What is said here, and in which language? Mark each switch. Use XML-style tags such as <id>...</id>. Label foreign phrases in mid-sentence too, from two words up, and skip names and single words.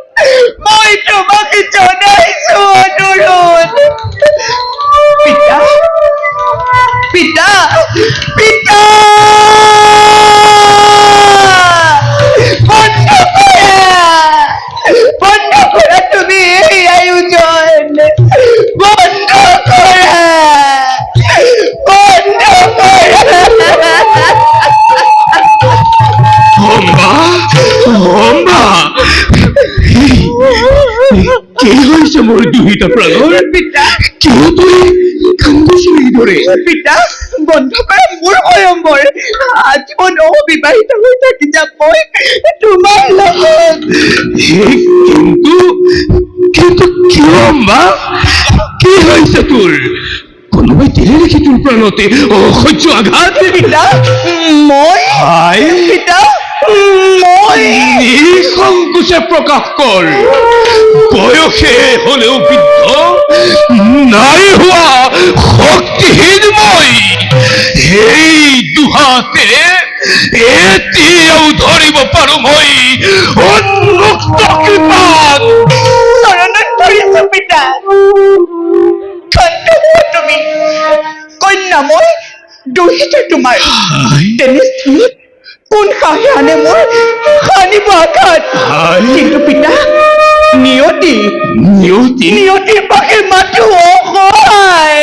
<as>পিতা পিতা পিতা বন্ধ কৰা তুমি এই আয়োজন বন্ধ কৰা কি হয়েছে মোর দুহিতা প্রাণর পিতা কেউ তুই কান্দিছিলি ধরে পিতা বন্ধ কৰা মোৰ স্বয়ম্বৰ আজীৱন অবিবাহিত হৈ থাকি যাম মই তোমাৰ লগত কিন্তু কিয় মা কি হয়েছে তোর কোনোবাই দিলে নাকি তোর প্রাণতে অসহ্য আঘাত পিতা মই পিতা মই নিঃসংকোচে প্রকাশ কর বয়সে হলেও বৃদ্ধ নাই হওয়া শক্তিহীন মই এই দুহাতে এতিয়াও ধরিব পাৰো মই উন্মুক্ত কৃপাত চৰণত ধৰিছো পিতা তুমি কন্যা মই দুহিতা তোমাৰ তেনেস্থলত কোন সাহে আনে মোৰ সানিব আঘাত কিন্তু পিতা নিয়তিৰ পাশে মাথো অসহায়</as>